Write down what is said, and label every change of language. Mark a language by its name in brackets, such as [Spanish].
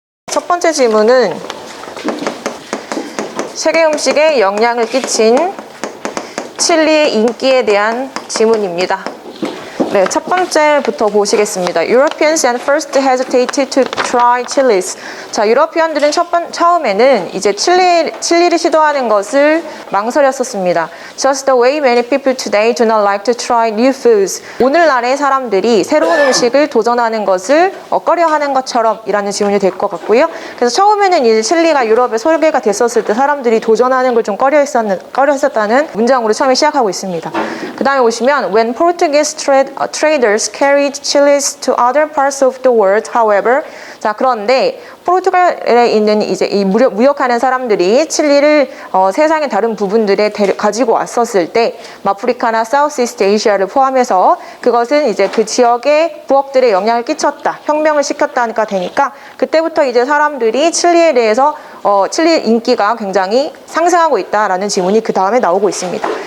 [Korean] 첫 번째 질문은 세계 음식에 영향을 끼친 칠리의 인기에 대한 질문입니다. 네, 첫 번째부터 보시겠습니다. [English] Europeans at first hesitated to try chilies. [Korean] 자, 유러피언들은 처음에는 이제 칠리를 시도하는 것을 망설였었습니다. [English] Just the way many people today do not like to try new foods. [Korean] 오늘날의 사람들이 새로운 음식을 도전하는 것을 꺼려하는 것처럼 이라는 질문이 될 것 같고요. 그래서 처음에는 이제 칠리가 유럽에 소개가 됐었을 때 사람들이 도전하는 걸 좀 꺼려했었다는 문장으로 처음에 시작하고 있습니다. 그 다음에 보시면 [English] When Portuguese traders carried chilies to other parts of the world, however, [Korean] 자, 그런데 포르투갈에 있는 이제 이 무역하는 사람들이 칠리를 세상의 다른 부분들에 가지고 왔었을 때 아프리카나 사우스이스트 아시아를 포함해서 그것은 이제 그 지역의 부엌들에 영향을 끼쳤다, 혁명을 시켰다니까 되니까 그때부터 이제 사람들이 칠리에 대해서 칠리 인기가 굉장히 상승하고 있다라는 질문이 그 다음에 나오고 있습니다.